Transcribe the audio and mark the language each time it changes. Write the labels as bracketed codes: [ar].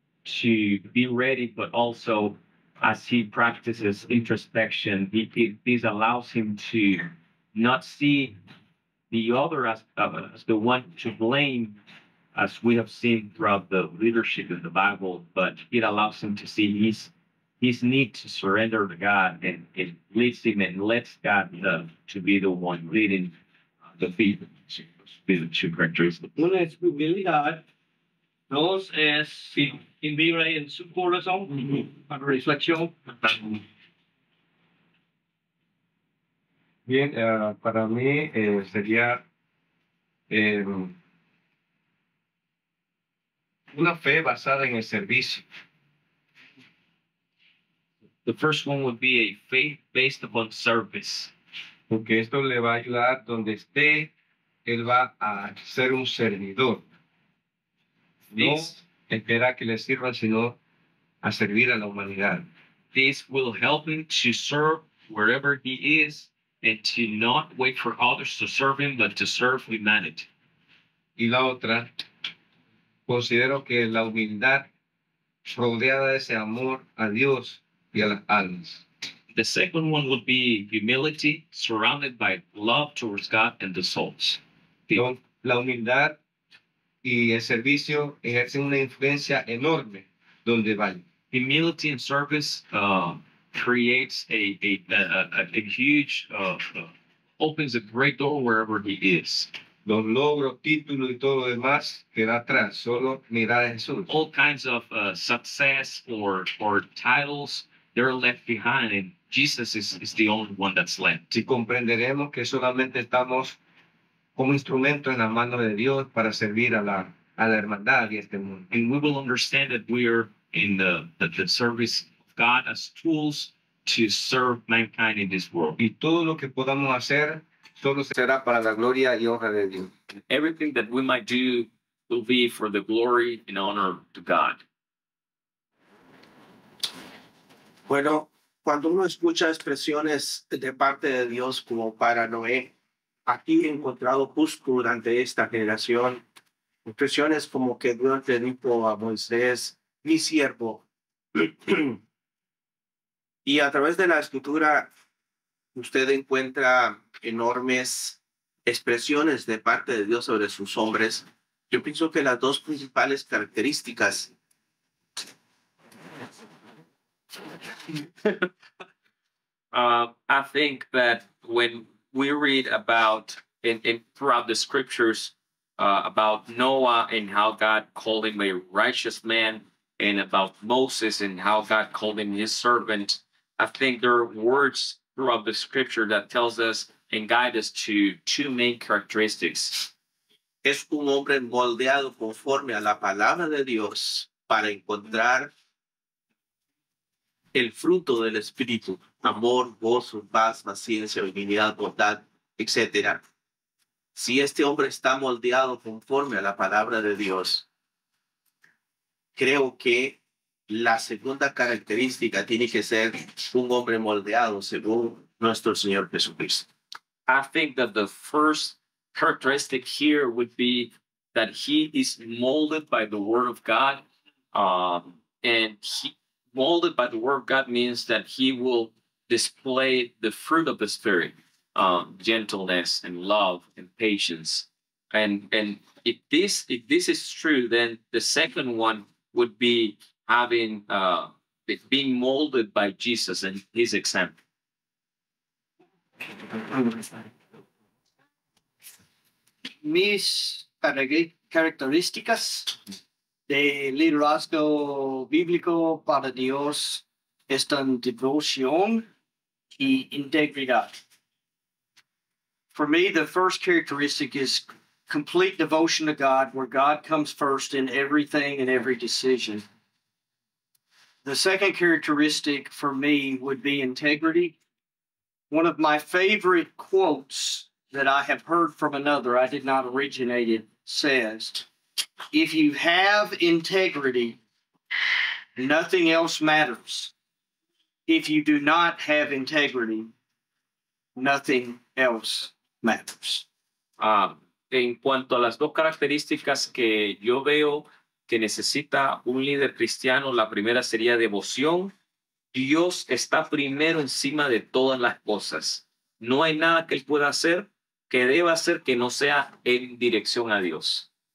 [en] To be ready, but also as he practices introspection, this allows him to not see the other as the one to blame, as we have seen throughout the leadership in the Bible, but it allows him to see his need to surrender to God, and it leads him and lets God to be the one leading the people. Be the 2 characteristics. [es] Una es humildad. 2 es vivir en su corazón, para reflexión. Bien, para mí sería Una fe basada en el servicio. [en] The first one would be a faith based upon service. [es] Porque esto le va a ayudar donde esté, él va a ser un servidor. No [en] This, [es] espera que le sirvan, sino a servir a la humanidad. [en] this will help him to serve wherever he is and to not wait for others to serve him, but to serve humanity. [es] Y la otra, considero que la humildad rodeada de ese amor a Dios y a las almas. [en] The second one would be humility surrounded by love towards God and the souls. [es] La humildad y el servicio ejercen una influencia enorme donde van. [en] Humility and service creates a huge, opens a great door wherever he is. [es] Los logros, títulos y todo lo demás queda atrás, solo mirar a Jesús. [en] All kinds of success or titles, they're left behind, and Jesus is the only one that's left. [es] Si comprenderemos que solamente estamos como instrumento en la mano de Dios para servir a la hermandad y este mundo. [en] And we will understand that we are in the service of God as tools to serve mankind in this world. [es] Y todo lo que podamos hacer solo será para la gloria y honra de Dios. [en] Everything that we might do will be for the glory and honor to God. [es] Bueno, cuando uno escucha expresiones de parte de Dios como para Noé, aquí he encontrado justo durante esta generación expresiones como que Dios le dijo a Moisés, mi siervo. Y a través de la escritura, usted encuentra enormes expresiones de parte de Dios sobre sus hombres. Yo pienso que las dos principales características [en] I think that when we read about in throughout the scriptures about Noah and how God called him a righteous man, and about Moses and how God called him his servant, I think there are words throughout the scripture that tells us and guide us to two main characteristics. [es] es un hombre moldeado conforme a la palabra de Dios para encontrar el fruto del Espíritu, amor, gozo, paz, paciencia, benignidad, bondad, etc. Si este hombre está moldeado conforme a la palabra de Dios, creo que la segunda característica tiene que ser un hombre moldeado según nuestro Señor Jesucristo. [en] I think that the first characteristic here would be that he is molded by the word of God. And molded by the word of God means that he will display the fruit of the Spirit, gentleness and love and patience. And if this is true, then the second one would be having being molded by Jesus and his example. [es] Mis características de liderazgo bíblico para Dios están devoción y integridad. [en] For me, the first characteristic is complete devotion to God, where God comes first in everything and every decision. The second characteristic for me would be integrity. One of my favorite quotes that I have heard from another, I did not originate it, says, if you have integrity, nothing else matters. If you do not have integrity, nothing else matters. [es] En cuanto a las dos características que yo veo que necesita un líder cristiano, la primera sería devoción. Dios está primero encima de todas las cosas. No hay nada que él pueda hacer que deba hacer que no sea en dirección a Dios.